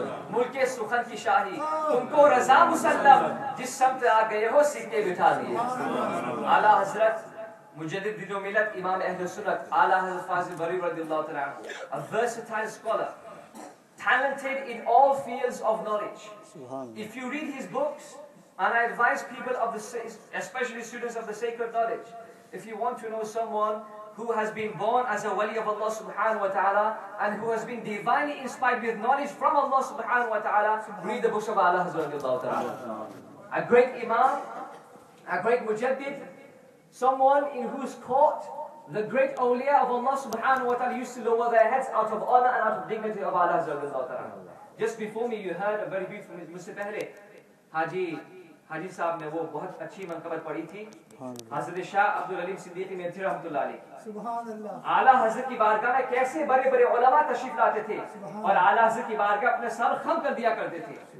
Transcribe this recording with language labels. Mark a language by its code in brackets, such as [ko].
[ur] ملک سخن کی شاہی تم کو رضا مسلم جس سمت آ گئے ہو سکے بٹھا دیے. اعلیٰ حضرت مجدد دین و ملت امام اہل سنت اعلیٰ حضرت فاضل بری رضی اللہ تعالیٰ عنہ, [en] a versatile scholar, talented in all fields of knowledge. If you read his books, and I advise people of the, especially students of the sacred knowledge, if you want to know someone who has been born as a wali of Allah subhanahu wa ta'ala and who has been divinely inspired with knowledge from Allah subhanahu wa ta'ala, read the books of A'la Hazrat radiallahu ta'ala. A great imam, a great mujaddid, someone in whose court the great awliya of Allah subhanahu wa ta'ala used to lower their heads out of honor and out of dignity of A'la Hazrat radiallahu ta'ala. Just before me you heard a very beautiful, [ur] مجھ سے پہلے حاجی صاحب نے وہ بہت اچھی منقبت پڑھی تھی حضرت شاہ عبدالعلیم صدیقی میرٹھی رحمۃ اللہ علیہ. اعلیٰ حضرت کی بارگاہ میں کیسے بڑے بڑے علماء تشریف لاتے تھے اور اعلیٰ حضرت کی بارگاہ اپنے سر خم کر دیا کرتے تھے.